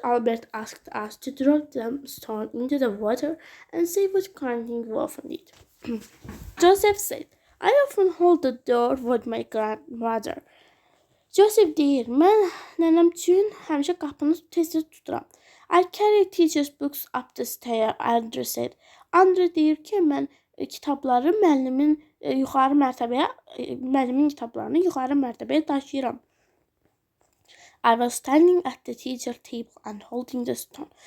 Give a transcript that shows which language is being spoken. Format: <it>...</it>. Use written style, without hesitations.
<en>Albert asked us to drop the stone into the water and say what kind thing we often did. Joseph said, I often hold the door with my grandmother.</en> <az>Joseph deyir, mən nənəm üçün həmişə qapını tez-tez tuturam.</az> <en>I carry teacher's books up the stair, Andrew said.</en> <az>Andrew deyir ki, mən kitabları müəllimin kitablarını yuxarı mərtəbəyə daşıyıram.</az> <en>I was standing at the teacher table and holding the stone.</en>